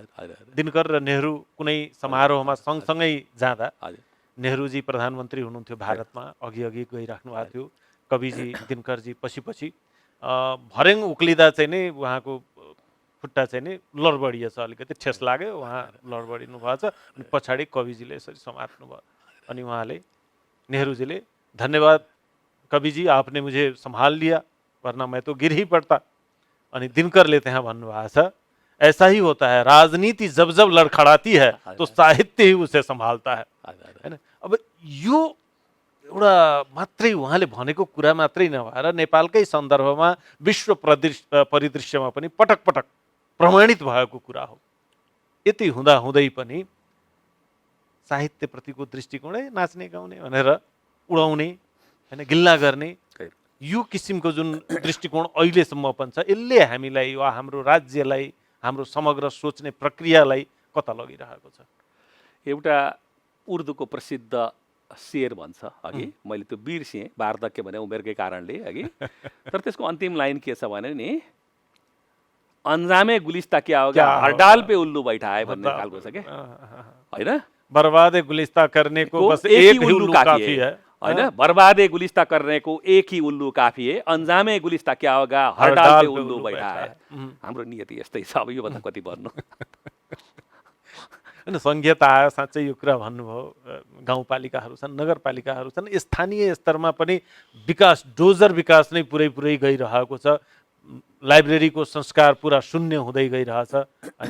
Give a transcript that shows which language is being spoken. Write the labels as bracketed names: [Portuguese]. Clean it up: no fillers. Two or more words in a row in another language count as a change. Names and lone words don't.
[Nepali] दिनकर र नेहरू कुनै समारोहमा सँगसँगै जाँदा नेहरूजी प्रधानमन्त्री हुनुहुन्थ्यो भारतमा, अघि अघि गइराख्नु भएको थियो, कविजी दिनकरजी पछि पछि भर्याङ उक्लिँदा चाहिँ नै उहाँको खुट्टा चाहिँ नि लडबडिएछ, अलिकति ठेस लाग्यो, उहाँ लडबडिनु भएको छ। अनि पछाडि कविजीले यसरी समात्नु भयो। अनि उहाँले नेहरूजीले धन्यवाद कविजी, [Hindi] आपने मुझे संभाल लिया वरना मैं तो गिर ही पड़ता। [Nepali] अनि दिनकरले त्यहाँ भन्नुभएको छ, [Hindi] ऐसा ही होता है, राजनीति जब जब लडखडाती है तो साहित्य ही उसे संभालता है, [Nepali] हैन। अब यो एउटा मात्रै उहाँले भनेको कुरा मात्रै नभएर नेपालकै सन्दर्भमा विश्व परिदृश्यमा पनि पटक पटक प्रमाणित भएको कुरा हो। यति हुँदा हुँदै पनि साहित्यप्रतिको दृष्टिकोणै नाच्ने गाउने भनेर उडाउने, हैन, गिल्ला गर्ने, यो किसिमको जुन दृष्टिकोण अहिलेसम्म पनि छ, यसले हामीलाई वा हाम्रो राज्यलाई, हाम्रो समग्र सोच्ने प्रक्रियालाई कता लगिरहेको छ? एउटा उर्दूको प्रसिद्ध शेर भन्छ, अघि मैले त्यो बिर्सेँ, वार्धक्य भने उमेरकै कारणले अघि, तर त्यसको अन्तिम लाइन के छ भने नि, [Hindi] अन्जामे गुलिस्ता क्या होगा, हरडाल पे उल्लू बैठा है [Nepali] भन्ने खालको छ के, हैन। [Hindi] बर्बादे गुलिस्ता करने को बस एक ही उल्लू काफी है, [Nepali] हैन। [Hindi] बर्बादे गुलिस्ता करने को एक ही उल्लू काफी है, अन्जामे गुलिस्ता क्या होगा, हरडाल पे उल्लू बैठा है। [Nepali] हाम्रो नियति यस्तै छ, अब यो भन्दा कति भन्नु। होइन, सङ्घीयता आयो, साँच्चै यो कुरा भन्नुभयो। गाउँपालिकाहरू छन्, नगरपालिकाहरू छन्, स्थानीय स्तरमा पनि विकास, डोजर विकास नै पुरै गइरहेको छ। लाइब्रेरीको संस्कार पुरा शून्य हुँदै गइरहेछ, हैन।